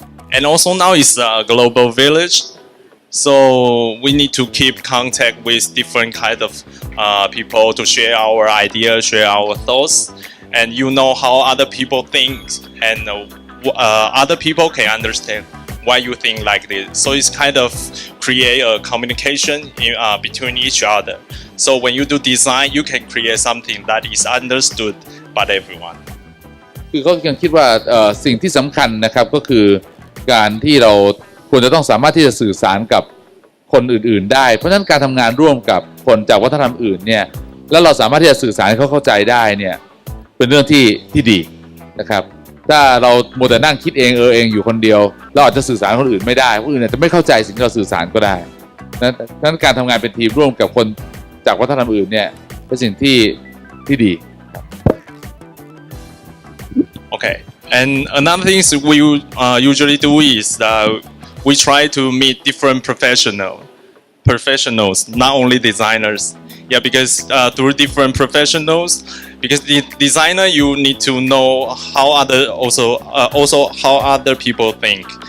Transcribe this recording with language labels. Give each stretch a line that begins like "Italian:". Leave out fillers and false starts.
English: And also now it's a global village. So we need to keep contact with different kind of people to share our ideas, share our thoughts, and you know how other people think, and other people can understand why you think like this. So it's kind of create a communication between each other. So when you do design, you can create something that is understood by everyone.
Thai: คือเขายังคิดว่าสิ่งที่สำคัญนะครับก็คือการที่เราควรจะต้องสามารถที่จะสื่อสารกับคนอื่นๆได้เพราะฉะนั้นการทำงานร่วมกับคนจากวัฒนธรรมอื่นเนี่ยแล้วเราสามารถที่จะสื่อสารให้เขาเข้าใจได้เนี่ยเป็นเรื่องที่ดีนะครับถ้าเราโมแต่นั่งคิดเองอยู่คนเดียวเราอาจจะสื่อสารคนอื่นไม่ได้คนอื่นอาจจะไม่เข้าใจสิ่งที่เราสื่อสารก็ได้นั้นการทำงานเป็นทีมร่วมกับคนจากวัฒนธรรมอื่นเนี่ยเป็นสิ่งที่ดี
English: Okay, and another thing we usually do is we try to meet different professionals, not only designers. Yeah, because through different professionals, because the designer you need to know how also how other people think.